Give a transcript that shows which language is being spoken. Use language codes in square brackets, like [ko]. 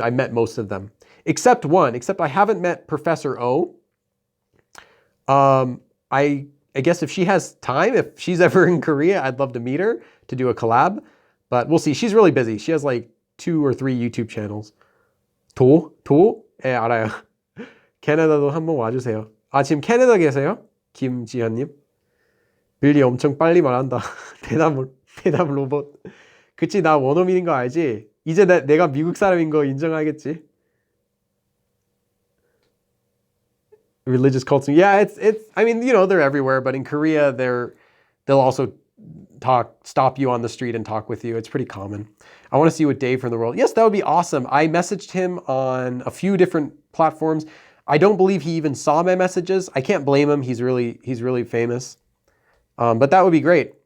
[en] I met most of them, except I haven't met Professor O. I guess if she has time, if she's ever in Korea, I'd love to meet her to do a collab, but we'll see. She's really busy. She has like 2 or 3 YouTube channels. [ko] 도? 예, 알아요. 캐나다도 한번 와주세요. 아, 지금 캐나다 계세요? 김지현님. 빌리 엄청 빨리 말한다. 대답 로봇. 그치, 나 원어민인 거 알지? 이제 내가 미국 사람인 거 인정하겠지? [en] religious cults. Yeah, it's. I mean, you know, they're everywhere, but in Korea, they'll also stop you on the street and talk with you. It's pretty common. I want to see what Dave from the world. Yes, that would be awesome. I messaged him on a few different platforms. I don't believe he even saw my messages. I can't blame him. He's really famous. But that would be great.